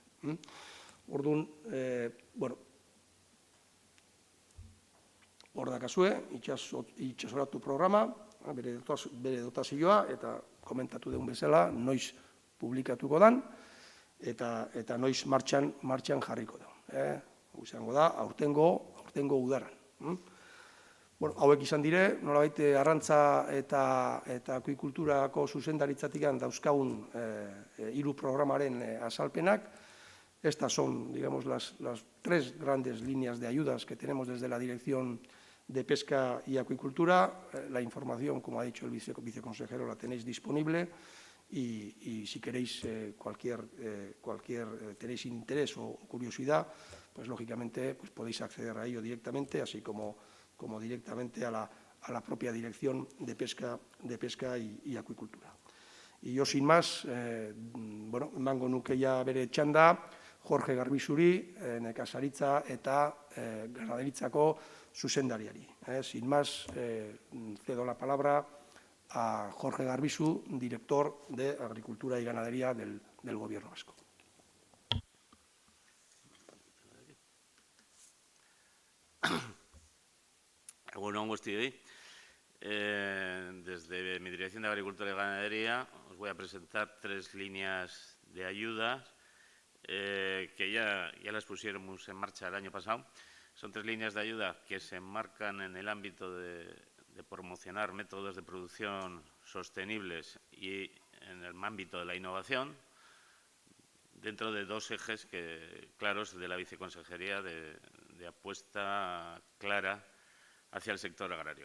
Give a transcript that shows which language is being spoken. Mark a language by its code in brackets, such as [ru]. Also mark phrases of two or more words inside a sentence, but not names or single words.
[eu] Orduan, hor dakazue, itxasoratu programa, bere dotazioa, eta komentatu dugun bezala, noiz publikatuko dan, eta noiz martxan jarriko da. Izango da, aurtengo udaran. Hauek izan dire, nolabait arrantza eta akuikulturako zuzendaritzatik dauzkagun 3 programaren azalpenak. [es] Estas son, digamos, las 3 grandes líneas de ayudas que tenemos desde la Dirección de Pesca y Acuicultura. La información, como ha dicho el viceconsejero, la tenéis disponible y si queréis tenéis interés o curiosidad, pues lógicamente pues podéis acceder a ello directamente, así como directamente a la propia Dirección de Pesca y Acuicultura. Y yo, sin más, [eu] emango nuke ja bere txanda, Jorge Garbizuri, nekazaritza eta ganaderitzako zuzendariari. [es] Sin más, cedo la palabra a Jorge Garbizu, director de Agricultura y Ganadería del Gobierno vasco. [eu] Egunon guztioi. [es] Desde mi Dirección de Agricultura y Ganadería os voy a presentar 3 líneas de ayudas que ya las pusiéramos en marcha el año pasado. Son 3 líneas de ayuda que se enmarcan en el ámbito de promocionar métodos de producción sostenibles y en el ámbito de la innovación, dentro de 2 ejes claros de la Viceconsejería de apuesta clara hacia el sector agrario.